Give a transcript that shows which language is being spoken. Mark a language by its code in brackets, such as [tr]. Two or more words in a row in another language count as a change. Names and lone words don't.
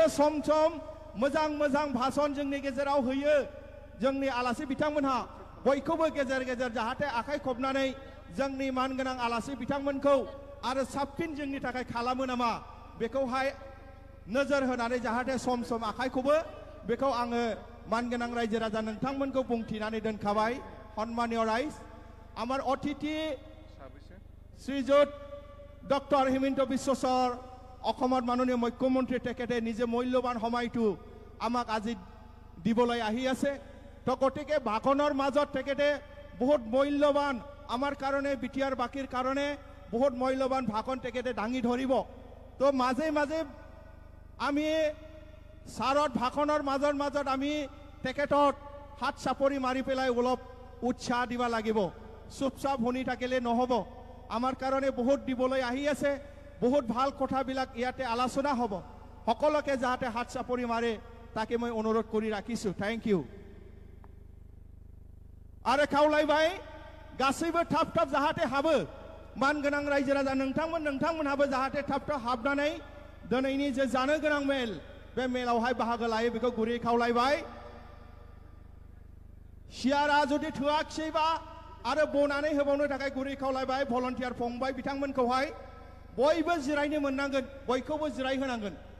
[brx] सम सम मोजां मोजां भाषण जोंनि गेजेराव होयो जोंनि आलासि बिथांमोनहा बयखौबो गेजेर गेजेर जाहाथे आखाइ खबनानै जोंनि मानगोनां आलासि बिथांमोनखौ आरो साबसिन जोंनि थाखाय खालामो नामा बेखौहाय नोजोर होनानै जाहाथे सम सम आखाइखौबो बेखौ आङो मानगोनां रायजो राजा नोंथांमोनखौ बुंथिनानै दोनखाबाय [as] সন্মানীয় ৰাইজ আমাৰ অতিথি श्रीजुत डक्टर हिमন্ত বিশ্ব শৰ অসমৰ মাননীয় মুখ্যমন্ত্ৰী তেখেতে নিজে মূল্যৱান সময়টো আমাক আজি দিবলৈ আহি আছে তো গতিকে ভাষণৰ মাজত তেখেতে বহুত মূল্যৱান আমাৰ কাৰণে বিটিআৰ বাকীৰ কাৰণে বহুত মূল্যৱান ভাষণ তেখেতে দাঙি ধৰিব তো মাজে মাজে আমি সাৰত ভাষণৰ মাজত আমি তেখেতক হাত চাপৰি মাৰি পেলাই অলপ উৎসাহ দিব লাগিব চুপচাপ শুনি থাকিলে নহ'ব আমাৰ কাৰণে বহুত দিবলৈ আহি আছে বহুত ভাল কথাবিলাক ইয়াতে আলোচনা হ'ব সকলোকে যাতে হাত চাপৰি মাৰে তাকে মই অনুৰোধ কৰি ৰাখিছোঁ [en] thank you [brx] आरो खावलायबाय गासैबो थाब थाब जाहाथे हाबो मानगोनां रायजो राजा नोंथांमोनहाबो जाहाथे थाब थाब हाबनानै दिनैनि जे जानो गोनां मेल बे मेलावहाय बाहागो लायो बेखौ गुरै खावलायबाय सियारा जुदि थोआखिसैबा आरो बनानै होबावनो थाखाय गुरै खावलायबाय भलन्टियार फंबाय बिथांमोनखौहाय बयबो जिरायनो मोननांगोन बयखौबो जिराय होनांगोन